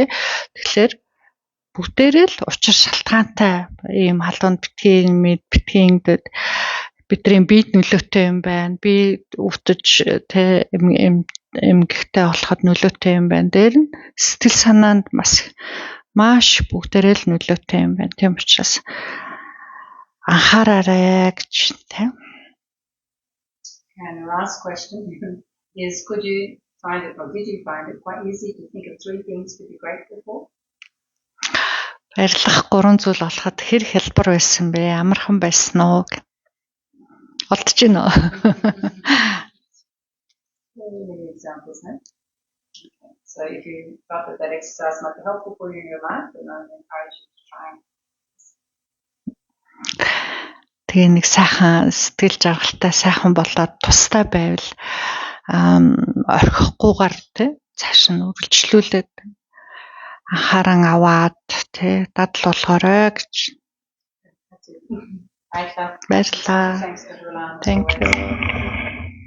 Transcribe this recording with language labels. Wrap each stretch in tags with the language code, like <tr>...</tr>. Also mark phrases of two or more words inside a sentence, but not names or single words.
<mn>Тэгэхээр бүгдээрээ л учир шалтгаантай ийм халуун битгийгдэд бидний биед нөлөөтэй юм байна. Би өвтөж тэ эмгэгтэй болоход нөлөөтэй юм байна. Дээр нь сэтгэл санаанд маш бүгдээрээ л нөлөөтэй юм байна. Тийм учраас анхаараарай гэж тэ.</mn> <en>And the last question is, did you find it quite easy to think of 3 things to be grateful for?</en> <mn>Баярлах 3 зүйл олоход хэр хялбар байсан бэ? Амархан байсан уу? Олдож байна уу?</mn> <en>Many examples, huh? Okay. So if you thought that exercise might be helpful for you in your life, then I encourage you to try.</en> <mn>Тэгээ нэг сайхан сэтгэл жаргалтай сайхан болоод тустай байвал орхихгүйгээр тий цааш нь үргэлжлүүлээд анхааран аваад тий дадал болгоорой гэж. Баярлалаа.</mn> <en>Thank you.</en>